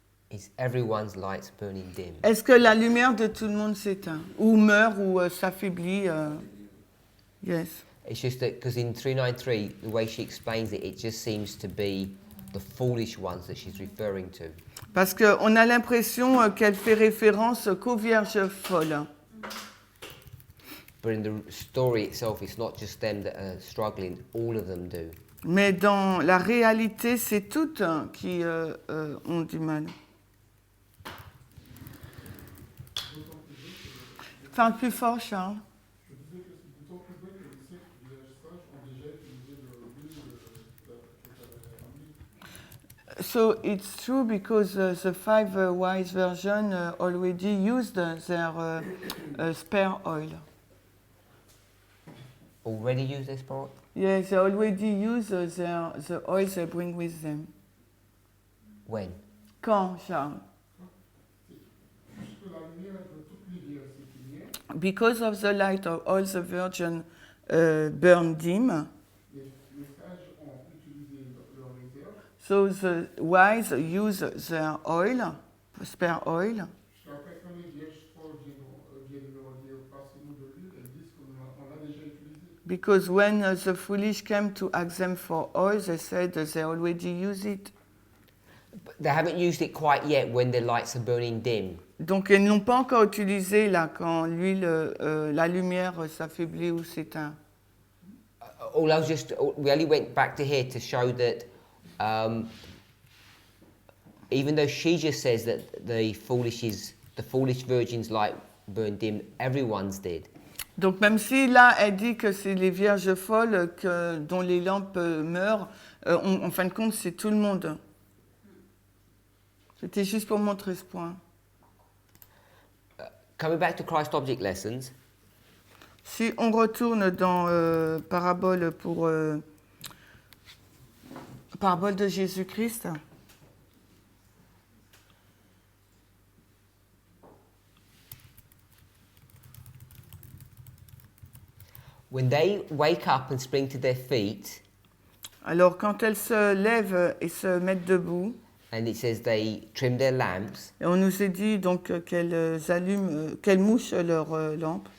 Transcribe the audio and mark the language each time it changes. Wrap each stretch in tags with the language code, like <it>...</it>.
<en>Is everyone's lights burning dim?</en> <fr>Est-ce que la lumière de tout le monde s'éteint? Ou meurt, ou s'affaiblit? Yes.</fr> <en>It's just that because in 393, the way she explains it, it just seems to be the foolish ones that she's referring to.</en> <fr>Parce qu'on a l'impression qu'elle fait référence qu'aux vierges folles.</fr> <en>But in the story itself, it's not just them that are struggling, all of them do.</en> <fr>Mais dans la réalité, c'est toutes qui ont du mal. Parle plus fort, Charles. Je disais que c'est d'autant plus vrai que les 5 villages sages ont déjà utilisé le que tu avais amené.</fr> <en>So it's true because the five wise version already used their spare oil. Already use this part? Yes, they already use the oil they bring with them. When?</en> <fr>Quand, Charles? Puisque la lumière de toute lumière s'éteignait,</fr> <en>Because of the light of all the virgin burned dim,</en> <fr>les sages ont utilisé leur réserve</fr> <en>so the wise use their oil, spare oil,</en> <fr>jusqu'après quand les vierges folles viennent leur dire passez-nous de l'huile, elles disent qu'on l'a déjà utilisé.</fr> <en>because when the foolish came to ask them for oil, they said that they already use it. But they haven't used it quite yet when their lights are burning dim.</en> <fr>Donc ils n'ont pas encore utilisé là quand l'huile, la lumière s'affaiblit ou s'éteint.</fr> <en>All I was just, we only went back to here to show that even though she just says that the foolish virgin's light burned dim, everyone's did.</en> <fr>Donc même si là elle dit que c'est les vierges folles dont les lampes meurent, en fin de compte c'est tout le monde. C'était juste pour montrer ce point.</fr> <en>Coming back to Christ Object Lessons,</en> <fr>Si on retourne dans parabole de Jésus-Christ,</fr> <en>when they wake up and spring to their feet,</en> <fr>alors quand elles se lèvent et se mettent debout,</fr> <en>and it says they trim their lamps,</en> <fr>et on nous a dit donc qu'elles mouchent leurs lampes.</fr>